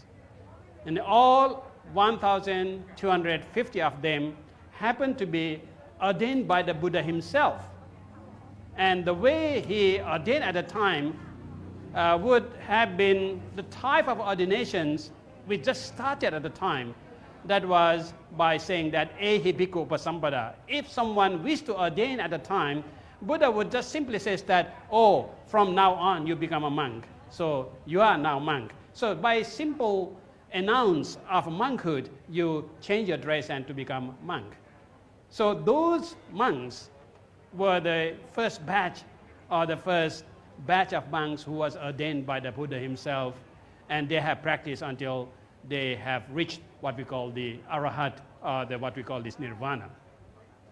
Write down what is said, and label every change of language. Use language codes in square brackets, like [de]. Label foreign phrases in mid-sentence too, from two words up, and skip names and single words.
[en] And all 1,250 of them happened to be ordained by the Buddha himself. And the way he ordained at the time would have been the type of ordinations we just started at the time. That was by saying that [pi] ehi bhikkhu upasampada. [en] If someone wished to ordain at the time, Buddha would just simply say that, oh, from now on you become a monk. So you are now monk. So by simple announce of monkhood, you change your dress and to become monk. So those monks were the first batch or the first batch of monks who was ordained by the Buddha himself, and they have practiced until they have reached what we call the arahat or what we call this nirvana.